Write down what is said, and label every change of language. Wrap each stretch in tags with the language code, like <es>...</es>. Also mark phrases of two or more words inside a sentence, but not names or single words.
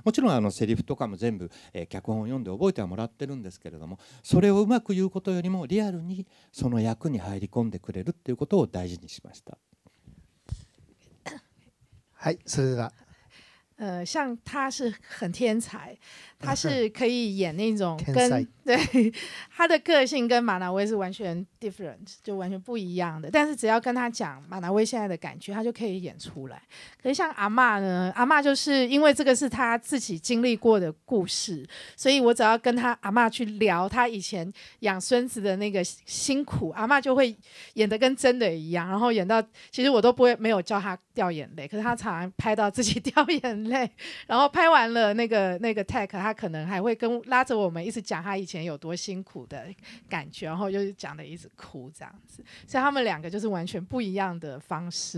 <ja>もちろんセリフとかも全部脚本を読んで覚えてはもらってるんですけれども、それをうまく言うことよりもリアルにその役に入り込んでくれるっていうことを大事にしました。はい、それでは</ja> <zh>像他是很天才，他是可以演那种对他的个性跟马纳威是完全 different， 就完全不一样的。但是只要跟他讲马纳威现在的感觉，他就可以演出来。可是像阿嬷呢，阿嬷就是因为这个是他自己经历过的故事，所以我只要跟他阿嬷去聊他以前养孙子的那个辛苦，阿嬷就会演得跟真的一样，然后演到其实我都没有叫他掉眼泪，可是他常常拍到自己掉眼泪，然后拍完了那个 tag， 他可能还会拉着我们一直讲他以前有多辛苦的感觉，然后就是讲的一直哭这样子，所以他们两个就是完全不一样的方式。</zh>